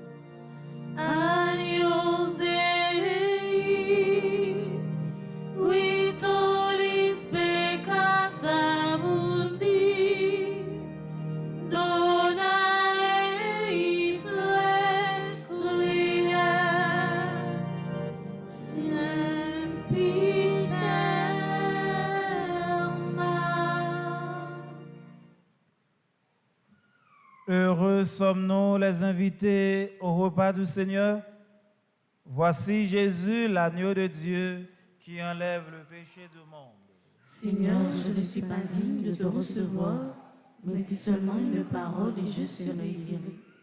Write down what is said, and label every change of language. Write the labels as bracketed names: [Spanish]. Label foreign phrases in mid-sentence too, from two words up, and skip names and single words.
[Latin] Agnus Dei, qui tollis peccata mundi, dona eis requiescat. Sempiterna. [French] Heureux sommes-nous les invités au repas du Seigneur. Voici Jésus, l'agneau de Dieu, qui enlève le péché du monde. Seigneur, je ne suis pas digne de te recevoir, mais dis seulement une parole et je serai guéri.